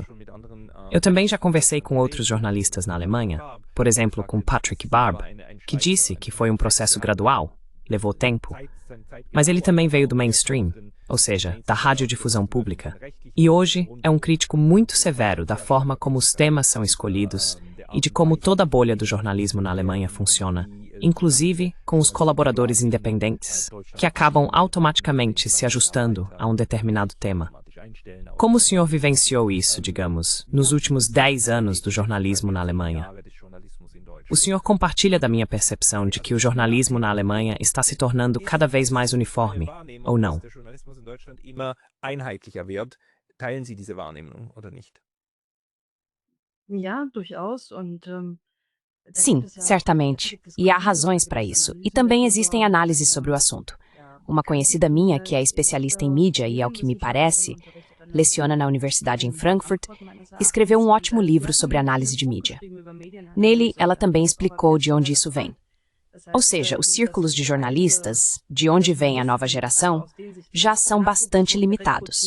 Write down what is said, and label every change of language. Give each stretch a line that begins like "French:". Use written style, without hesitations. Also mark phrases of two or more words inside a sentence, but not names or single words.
Portuguese: Eu também já conversei com outros jornalistas na Alemanha, por exemplo, com Patrick Barb, que disse que foi um processo gradual, levou tempo, mas ele também veio do mainstream, ou seja, da radiodifusão pública, e hoje é um crítico muito severo da forma como os temas são escolhidos e de como toda a bolha do jornalismo na Alemanha funciona, inclusive com os colaboradores independentes, que acabam automaticamente se ajustando a um determinado tema. Como o senhor vivenciou isso, digamos, nos últimos 10 anos do jornalismo na Alemanha? O senhor compartilha da minha percepção de que o jornalismo na Alemanha está se tornando cada vez mais uniforme, ou não?
German: Teilen Sie diese Wahrnehmung oder nicht? Ja, durchaus. Da
Portuguese: Sim,
German: gibt es ja
Portuguese: certamente. E há razões para isso. E também existem análises sobre o assunto. Uma conhecida minha, que é especialista em mídia e, ao que me parece, leciona na Universidade em Frankfurt, escreveu um ótimo livro sobre análise de mídia. Nele, ela também explicou de onde isso vem. Ou seja, os círculos de jornalistas, de onde vem a nova geração, já são bastante limitados.